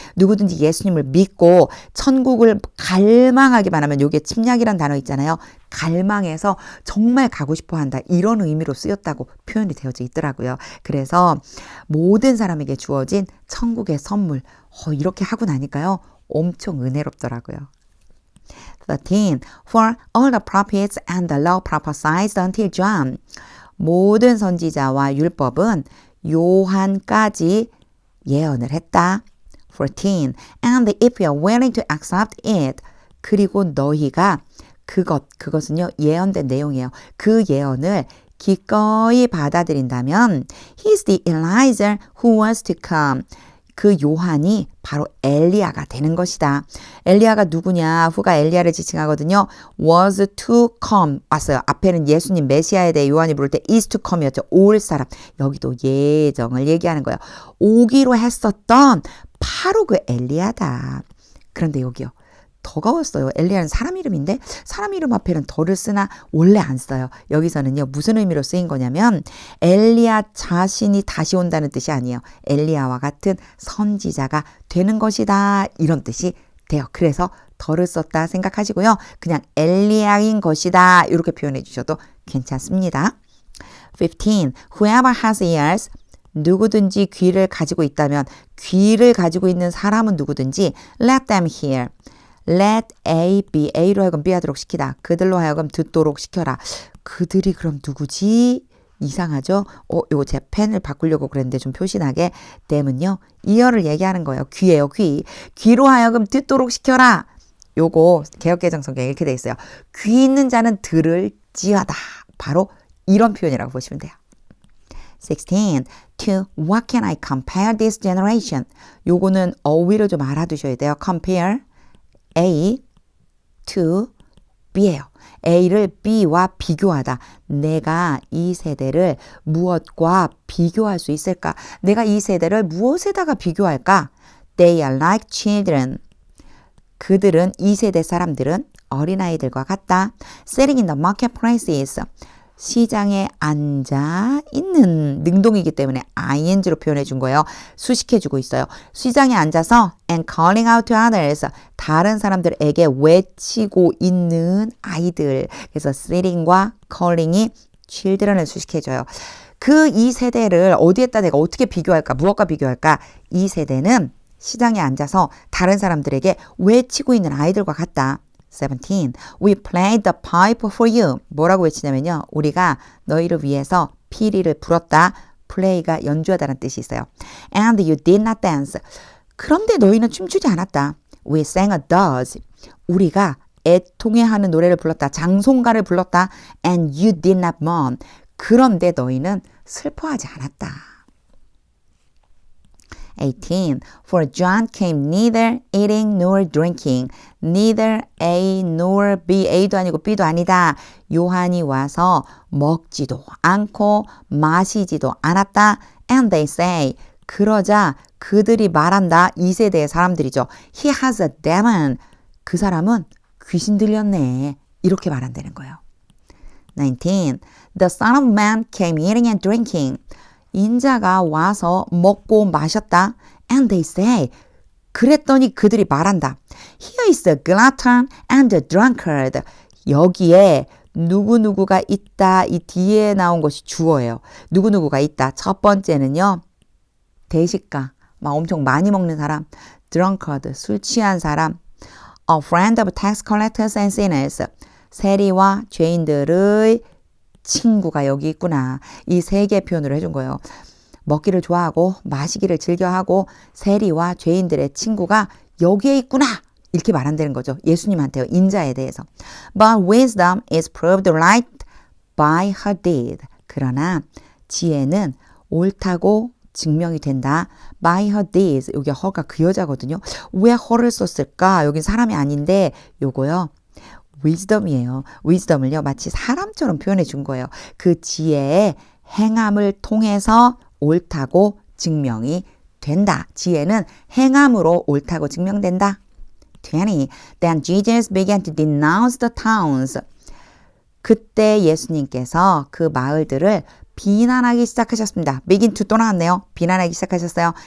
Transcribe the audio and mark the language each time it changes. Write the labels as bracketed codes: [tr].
[ko] 누구든지 예수님을 믿고 천국을 갈망하기만 하면, 이게 침략이란 단어 있잖아요. 갈망해서 정말 가고 싶어 한다. 이런 의미로 쓰였다고 표현이 되어져 있더라고요. 그래서 모든 사람에게 주어진 천국의 선물. 이렇게 하고 나니까요. 엄청 은혜롭더라고요. 13. [en] For all the prophets and the law prophesied until John. [ko] 모든 선지자와 율법은 요한까지 예언을 했다. 14. [en] And if you are willing to accept it. [ko] 그리고 너희가 그것은요, 예언된 내용이에요. 그 예언을 기꺼이 받아들인다면 [en] He's the Elijah who was to come. [ko] 그 요한이 바로 엘리야가 되는 것이다. 엘리야가 누구냐? 후가 엘리야를 지칭하거든요. [en] was to come 왔어요. [ko] 앞에는 예수님 메시아에 대해 요한이 부를 때 [en] is to come [ko] 이었죠. 올 사람. 여기도 예정을 얘기하는 거예요. 오기로 했었던 바로 그 엘리야다. 그런데 여기요. 더 가웠어요. 엘리야는 사람 이름인데 사람 이름 앞에는 더를 쓰나 원래 안 써요. 여기서는요. 무슨 의미로 쓰인 거냐면 엘리야 자신이 다시 온다는 뜻이 아니에요. 엘리야와 같은 선지자가 되는 것이다. 이런 뜻이 돼요. 그래서 더를 썼다 생각하시고요. 그냥 엘리야인 것이다. 이렇게 표현해 주셔도 괜찮습니다. 15. [en] Whoever has ears [ko] 누구든지 귀를 가지고 있다면 귀를 가지고 있는 사람은 누구든지 [en] let them hear. [ko] Let A be A로 하여금 B 하도록 시키다. 그들로 하여금 듣도록 시켜라. 그들이 그럼 누구지? 이상하죠? 요거 제 펜을 바꾸려고 그랬는데 좀 표시나게 them은요. ear를 얘기하는 거예요. 귀예요. 귀. 귀로 하여금 듣도록 시켜라. 요거 개역개정 성경에 이렇게 돼 있어요. 귀 있는 자는 들을지어다. 바로 이런 표현이라고 보시면 돼요. 16. [en] To what can I compare this generation? [ko] 요거는 어휘를 좀 알아두셔야 돼요. Compare A to B예요. A를 B와 비교하다. 내가 이 세대를 무엇과 비교할 수 있을까? 내가 이 세대를 무엇에다가 비교할까? [en] They are like children. [ko] 그들은 이 세대 사람들은 어린아이들과 같다. [en] Sitting in the marketplaces. [ko] 시장에 앉아 있는 능동이기 때문에 ing로 표현해 준 거예요. 수식해 주고 있어요. 시장에 앉아서 [en] and calling out to others. [ko] 다른 사람들에게 외치고 있는 아이들. 그래서 sitting과 calling이 children을 수식해 줘요. 그 이 세대를 어디에다 내가 어떻게 비교할까? 무엇과 비교할까? 이 세대는 시장에 앉아서 다른 사람들에게 외치고 있는 아이들과 같다. 17. [en] We played the pipe for you. [ko] 뭐라고 외치냐면요. 우리가 너희를 위해서 피리를 불었다. play가 연주하다는 뜻이 있어요. [en] And you did not dance. [ko] 그런데 너희는 춤추지 않았다. [en] We sang a dirge. [ko] 우리가 애통해하는 노래를 불렀다. 장송가를 불렀다. [en] And you did not mourn. [ko] 그런데 너희는 슬퍼하지 않았다. 18. [en] For John came neither eating nor drinking. Neither A nor B. [ko] A도 아니고 B도 아니다. 요한이 와서 먹지도 않고 마시지도 않았다. [en] And they say. [ko] 그러자 그들이 말한다. 2세대의 사람들이죠. [en] He has a demon. [ko] 그 사람은 귀신 들렸네. 이렇게 말한다는 거예요. 19. [en] The Son of Man came eating and drinking. [ko] 인자가 와서 먹고 마셨다. [en] And they say, [ko] 그랬더니 그들이 말한다. [en] Here is the glutton and the drunkard. [ko] 여기에 누구누구가 있다. 이 뒤에 나온 것이 주어예요. 누구누구가 있다. 첫 번째는요. 대식가, 막 엄청 많이 먹는 사람. drunkard, 술 취한 사람. [en] A friend of tax collectors and sinners. [ko] 세리와 죄인들의 친구가 여기 있구나. 이 세 개 표현으로 해준 거예요. 먹기를 좋아하고 마시기를 즐겨하고 세리와 죄인들의 친구가 여기에 있구나. 이렇게 말한다는 거죠. 예수님한테요. 인자에 대해서. [en] But wisdom is proved right by her deed. [ko] 그러나 지혜는 옳다고 증명이 된다. [en] by her deeds. [ko] 여기 her가 그 여자거든요. 왜 her를 썼을까? 여긴 사람이 아닌데 요거요. wisdom이에요. wisdom을요. 마치 사람처럼 표현해 준 거예요. 그 지혜의 행함을 통해서 옳다고 증명이 된다. 지혜는 행함으로 옳다고 증명된다. 20. [en] Then Jesus began to denounce the towns. [ko] 그때 예수님께서 그 마을들을 비난하기 시작하셨습니다. begin to 또 나왔네요. 비난하기 시작하셨어요.